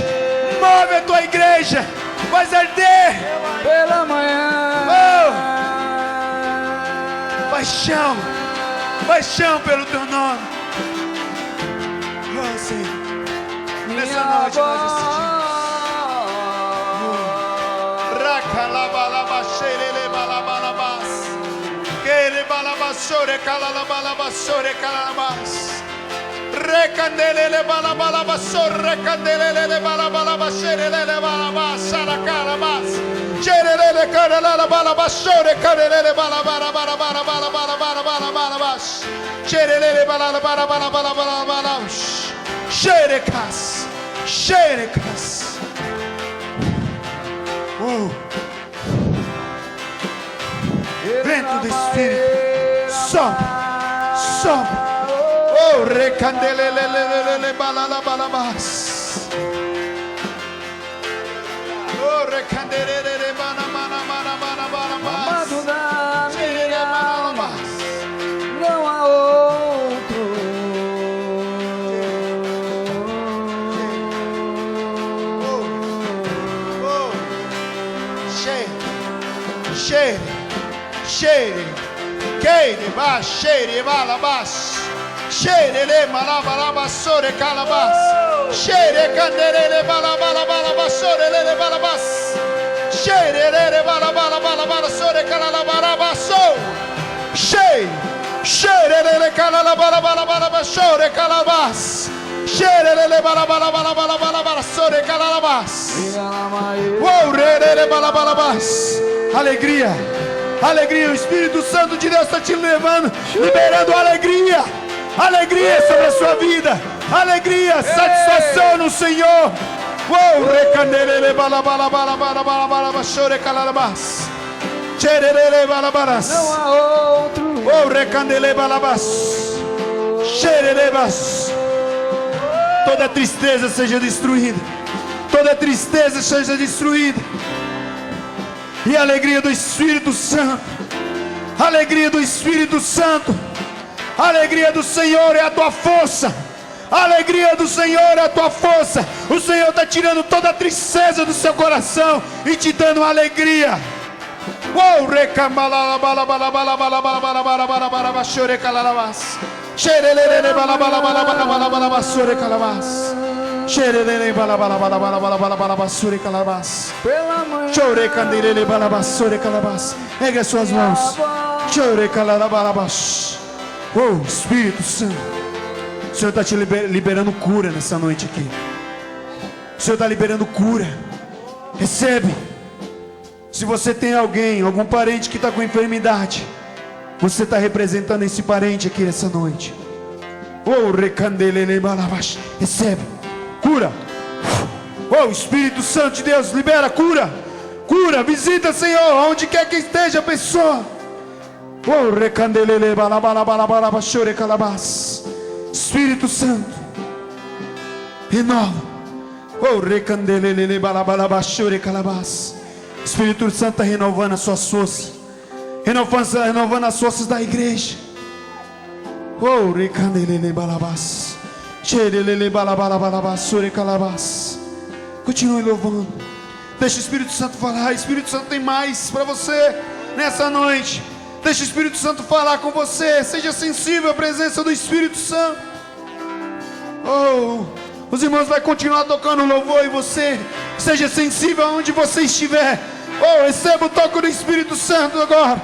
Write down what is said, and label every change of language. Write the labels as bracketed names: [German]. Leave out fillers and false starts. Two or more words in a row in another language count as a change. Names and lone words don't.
[Portuguese] Move a tua igreja. Faz arder pela manhã. Paixão pelo Teu nome. Senhor, nessa noite nós decidimos. Recandelele balabala sorre candelele balabala sherele balabala saracarabas cherele carala balabala sore carele balabala balabala balabala balabala cherele balabala balabala balabala sherekas vento do Espírito sopra. Recandelele balala balabas. Recandelele banamana balabas. Amado da minha alma, não há outro. Cheire, queire, balabas. Xerele malabalaba sore calabas. Xere canderele bala bala bala basorele bala bas. Xerere bala bala bala bala sore calala bala baso. Xei. Xerele calala bala bala bala basore calabas. Xerele bala bala bala bala bala bala sore calabas. Oh, rele bala bala bas. Alegria. Alegria, o Espírito Santo de Deus está te levando, liberando alegria. Alegria sobre a sua vida. Alegria, satisfação no Senhor. Uou, recandelele bala bala bala bala bala bala bachore calalabas. Cherelele balabaras. Não há outro. Uou, recandele balabas. Cherelebas. Toda tristeza seja destruída. Toda tristeza seja destruída. E a alegria do Espírito Santo. A alegria do Espírito Santo. A alegria do Senhor é a tua força. A alegria do Senhor é a tua força. O Senhor está tirando toda a tristeza do seu coração e te dando alegria. Uou, recambala bala bala bala bala bala bala bala bala bala bala chore calalabas. Xerelele bala bala bala bala bala bala bala chore calabas. Xerelele bala bala bala bala bala bala bala bala chore calabas. Pela manhã. Chore candelele bala bala chore calabas. Ergue as suas mãos. Chore calalabas. Oh, Espírito Santo. O Senhor está te liberando cura nessa noite aqui. O Senhor está liberando cura. Recebe. Se você tem alguém, algum parente que está com enfermidade, você está representando esse parente aqui essa noite. Oh, recandelele balabash. Recebe. Cura. Oh, Espírito Santo de Deus, libera cura. Cura, visita, Senhor, onde quer que esteja a pessoa. Oh, recandelele balabala chore calabas. Espírito Santo, renova. Oh, recandelele balabala chore calabas. Espírito Santo está renovando as suas forças, renovando as forças da igreja. Oh, recandelele balabas. Xerelele balabala chore calabas. Continue louvando. Deixa o Espírito Santo falar. Espírito Santo tem mais para você nessa noite. Deixa o Espírito Santo falar com você. Seja sensível à presença do Espírito Santo. Oh, os irmãos vão continuar tocando louvor e você seja sensível aonde você estiver. Oh, receba o toque do Espírito Santo agora.